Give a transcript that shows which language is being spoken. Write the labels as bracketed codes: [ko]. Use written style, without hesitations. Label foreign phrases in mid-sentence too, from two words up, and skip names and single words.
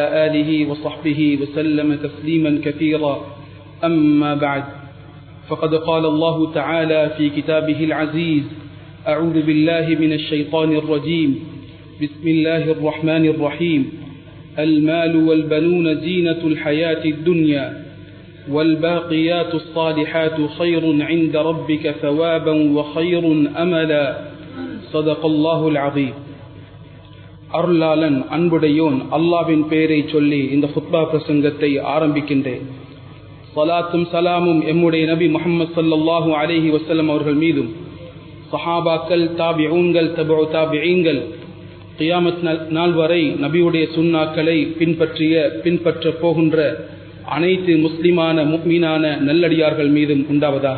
[ar] آله وصحبه وسلم تسليما كثيرا أما بعد فقد قال الله تعالى في كتابه العزيز أعوذ بالله من الشيطان الرجيم بسم الله الرحمن الرحيم المال والبنون زينة الحياة الدنيا والباقيات الصالحات خير عند ربك ثوابا وخير أملا صدق الله العظيم. [ta] அருளாளன் அன்புடையோன் அல்லாஹ்வின் பெயரை சொல்லி இந்த குத்பா பிரசங்கத்தை ஆரம்பிக்கின்றேன். ஸலாத்தும் சலாமும் எம்முடைய நபி முஹம்மது [ar] صلى الله عليه وسلم [ta] அவர்கள் மீதும் சஹாபாக்கள், தாபிஊன்கள், தபஉ தாபிஈன்கள் கியாமத் நாள் வரை நபியுடைய சுன்னாக்களை பின்பற்ற போகின்ற அனைத்து முஸ்லிமான முஃமினான நல்லடியார்கள் மீதும் உண்டாவதாக.